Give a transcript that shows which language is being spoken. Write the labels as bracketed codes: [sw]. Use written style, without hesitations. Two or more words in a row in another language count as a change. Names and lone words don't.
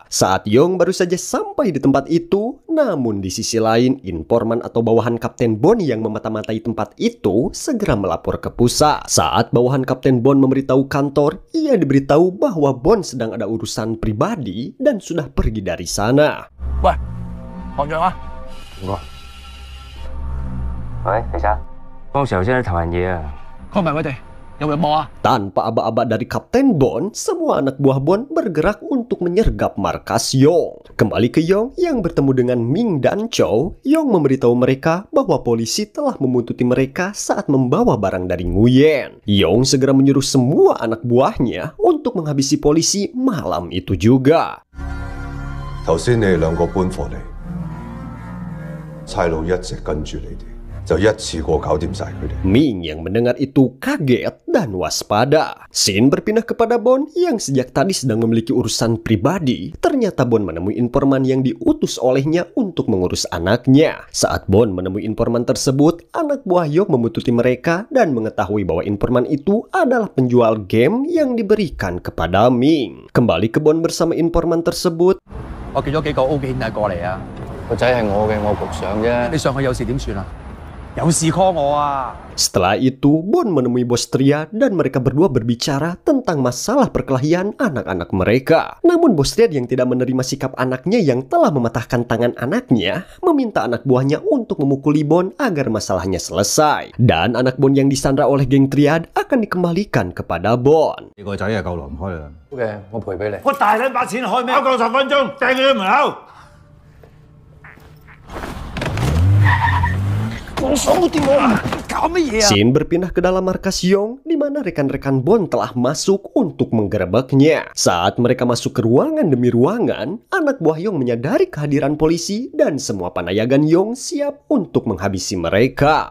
[id] Saat Yong baru saja sampai di tempat itu, namun di sisi lain informan atau bawahan Kapten Bond yang memata-matai tempat itu segera melapor ke pusat. Saat bawahan Kapten Bond memberitahu kantor, ia diberitahu bahwa Bond sedang ada urusan pribadi dan sudah pergi dari sana. Wah. [yue] 行長啊，唔該。喂，李生，幫手先去投人嘢啊。 call 埋佢哋， [id] Tanpa aba-aba dari Kapten Bond, semua anak buah Bond bergerak untuk menyergap markas Yong. Kembali ke Yong yang bertemu dengan Ming dan Chow, Yong memberitahu mereka bahwa polisi telah membuntuti mereka saat membawa barang dari Nguyen. Yong segera menyuruh semua anak buahnya untuk menghabisi polisi malam itu juga. [yue] 頭先你哋兩個搬貨嚟，差佬一直跟住你哋，就一次過搞掂晒佢哋。 [id] Ming yang mendengar itu kaget dan waspada. Scene berpindah kepada Bond yang sejak tadi sedang memiliki urusan pribadi. Ternyata Bond menemui informan yang diutus olehnya untuk mengurus anaknya. Saat Bond menemui informan tersebut, anak buah Yong membuntuti mereka dan mengetahui bahwa informan itu adalah penjual game yang diberikan kepada Ming. Kembali ke Bond bersama informan tersebut. [yue] 我叫咗幾個 O 記兄弟過嚟啊！個仔係我嘅，我局長啫。你上去有事點算啊？有事 call 我啊！ [id] Setelah itu, Bond menemui Bos Tria dan mereka berdua berbicara tentang masalah perkelahian anak-anak mereka. Namun Bos Tria yang tidak menerima sikap anaknya yang telah mematahkan tangan anaknya, meminta anak buahnya untuk memukuli Bond agar masalahnya selesai. Dan anak Bond yang disandra oleh geng Triad akan dikembalikan kepada Bond. [yue] 你個仔係救唔開啦。好嘅，我賠俾你。我大撚把錢開咩？夠10分鐘，掟佢去門口。 [id] Scene berpindah ke dalam markas Yong, di mana rekan-rekan Bond telah masuk untuk menggerebeknya. Saat mereka masuk ke ruangan demi ruangan, anak buah Yong menyadari kehadiran polisi dan semua panayagan Yong siap untuk menghabisi mereka.